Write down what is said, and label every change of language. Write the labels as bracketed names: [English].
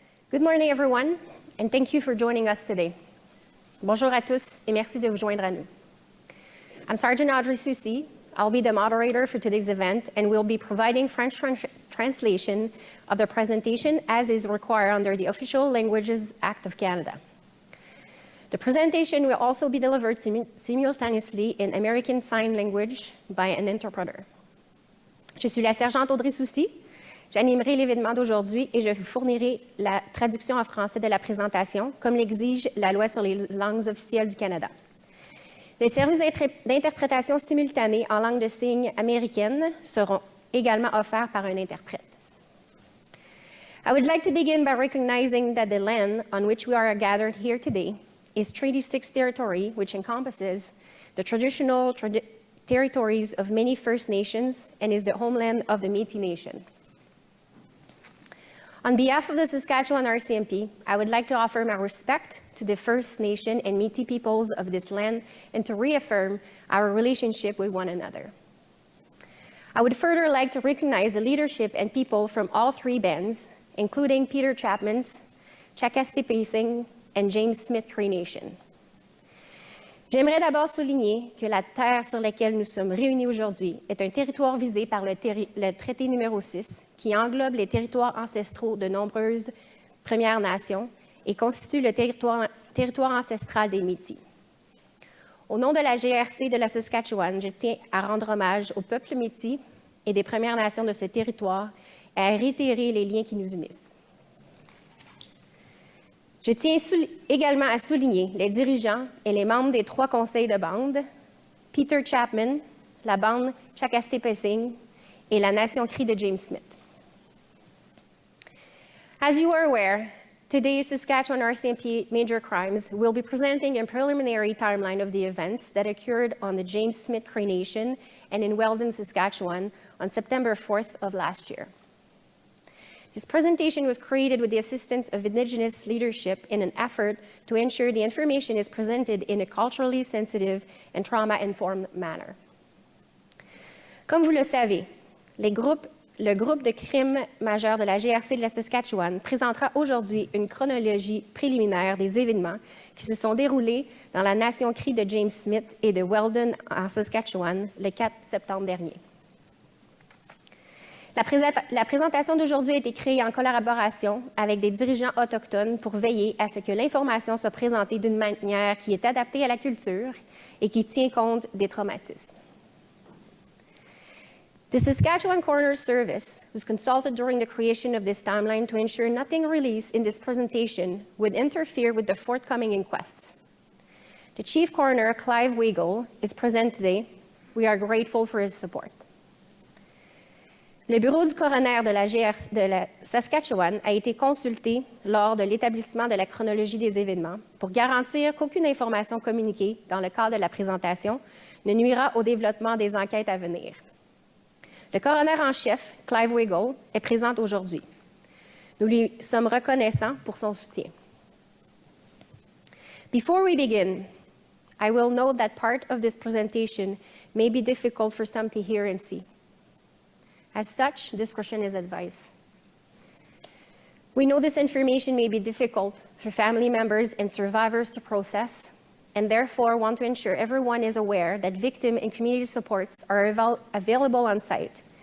[English] Good morning, everyone, and thank you for joining us today. [French] Bonjour à tous, et merci de vous joindre à nous. [English] I'm Sergeant Audrey Soucy. I'll be the moderator for today's event, and we'll be providing French translation of the presentation as is required under the Official Languages Act of Canada. The presentation will also be delivered simultaneously in American Sign Language by an interpreter. [French] Je suis la sergente Audrey Soucy. J'animerai l'événement d'aujourd'hui et je vous fournirai la traduction en français de la présentation, comme l'exige la Loi sur les langues officielles du Canada. Les services d'interprétation simultanée en langue de signes américaine seront également offerts par un interprète. [English] I would like to begin by recognizing that the land on which we are gathered here today is Treaty 6 territory, which encompasses the traditional territories of many First Nations and is the homeland of the Métis Nation. On behalf of the Saskatchewan RCMP, I would like to offer my respect to the First Nation and Métis peoples of this land and to reaffirm our relationship with one another. I would further like to recognize the leadership and people from all three bands, including Peter Chapman's, Chakastipesing, and James Smith Cree Nation. [French] J'aimerais d'abord souligner que la terre sur laquelle nous sommes réunis aujourd'hui est un territoire visé par le traité numéro 6 qui englobe les territoires ancestraux de nombreuses Premières Nations et constitue le territoire ancestral des Métis. Au nom de la GRC de la Saskatchewan, je tiens à rendre hommage au peuple Métis et des Premières Nations de ce territoire et à réitérer les liens qui nous unissent. Je tiens également à souligner les dirigeants et les membres des 3 conseils de bande, Peter Chapman, la bande Chakastipesing et la Nation Cree de James Smith. [English] As you are aware, today's Saskatchewan RCMP Major Crimes will be presenting a preliminary timeline of the events that occurred on the James Smith Cree Nation and in Weldon, Saskatchewan on September 4th of last year. This presentation was created with the assistance of Indigenous leadership in an effort to ensure the information is presented in a culturally sensitive and trauma-informed manner. [French] Comme vous le savez, le groupe de crimes majeurs de la GRC de la Saskatchewan présentera aujourd'hui une chronologie préliminaire des événements qui se sont déroulés dans la Nation Cree de James Smith et de Weldon en Saskatchewan le 4 septembre dernier. La présentation d'aujourd'hui a été créée en collaboration avec des dirigeants autochtones pour veiller à ce que l'information soit présentée d'une manière qui est adaptée à la culture et qui tient compte des traumatismes. [English] The Saskatchewan Coroner's Service was consulted during the creation of this timeline to ensure nothing released in this presentation would interfere with the forthcoming inquests. The Chief Coroner, Clive Weigel, is present today. We are grateful for his support. [French] Le bureau du coroner de la Saskatchewan a été consulté lors de l'établissement de la chronologie des événements pour garantir qu'aucune information communiquée dans le cadre de la présentation ne nuira au développement des enquêtes à venir. Le coroner en chef, Clive Weigel, est présent aujourd'hui. Nous lui sommes reconnaissants pour son soutien. [English] Before we begin, I will note that part of this presentation may be difficult for some to hear and see. As such, discretion is advised. We know this information may be difficult for family members and survivors to process, and therefore want to ensure everyone is aware that victim and community supports are available on site.